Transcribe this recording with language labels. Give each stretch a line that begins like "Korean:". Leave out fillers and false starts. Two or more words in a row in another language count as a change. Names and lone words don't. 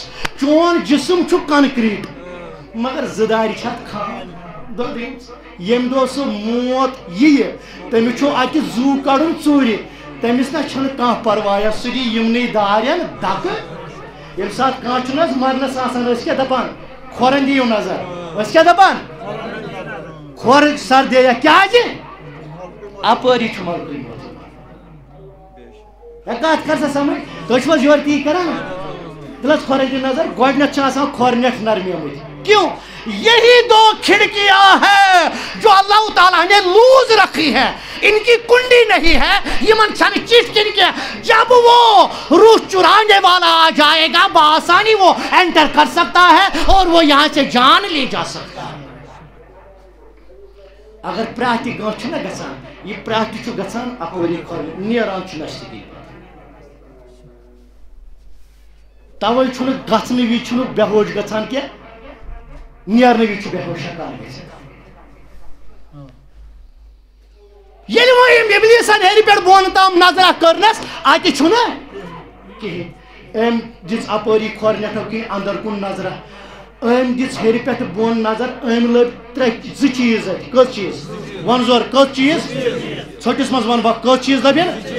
Kashmiri: چون جسم چھُ کنکریٹ مگر 2 دارِ چھِ اتھ دۄدریمژٕ ییٚمہِ دۄہ سُہ موت یِیہِ تٔمِس چھُ اتہِ زوٗ کڑُن ژوٗرِ تٔمِس نہ چھنہٕ کانٛہہ پرواے سُہ دی یِمنٕے دارٮ۪ن دکہٕ ییٚمہِ ساتہٕ کانٛہہ چھُنہٕ حظ مرنس آسان أسۍ کیٛاہ دپان کھۄرن دِیِو نظر أسۍ کیٛاہ دپان کھۄر سر دیا کیٛازِ اپٲری چھُ ملکٕے ہے کتھ کر سا سمجھ تُہۍ چھِو حظ یورٕ تی کران تیٚلہِ حظ کھۄرن دِ نظر گۄڈنیتھ چھِ آسان کھۄر نٮ۪ٹھ نرمیمٕتۍ
Urdu: کیوں یہی 2 کھڑکیاں ہیں جو اللہ تعالیٰ نے لوز رکھی ہے ان کی کنڈی نہیں ہے
Kashmiri: یمن چھن چٹ کن
Urdu: کے جب وہ روح چرانے والا آ جائے گا بآسانی وہ انٹر کر سکتا ہے اور وہ یہاں سے جان لے جا سکتا ہے
Kashmiri: اگر پرٛاتہِ گٲنٛٹھ چھُنہ گژھان یہِ پرٛاتہِ چھُ گژھان اپٲری کھۄر نیران چھُ نشتگی توے چھُنہٕ گژھنہٕ وِزِ چھُنہٕ بے ہوش گژھان کینٛہہ نیرنہٕ وِزِ چھُ بے ہوش ہٮ۪کان گٔژھِتھ ییٚلہِ وۄنۍ أمۍ اِبلیٖسن ہیٚرِ پٮ۪ٹھ بۄن تام نظرا کٔرنس اَتہِ چھُنہٕ کِہیٖنۍ أمۍ دِژ اَپٲری کھۄر نٮ۪ٹھو کِنۍ اندر کُن نظرا أمۍ دِژ ہیٚرِ پٮ۪ٹھ بۄن نظر أمۍ لٔبۍ زٕ چیٖز اَتہِ کٔژ چیٖز وَن زور کٔژ چیٖز ژھٔٹِس منٛز وَنہٕ بہٕ کٔژ چیٖز لَبن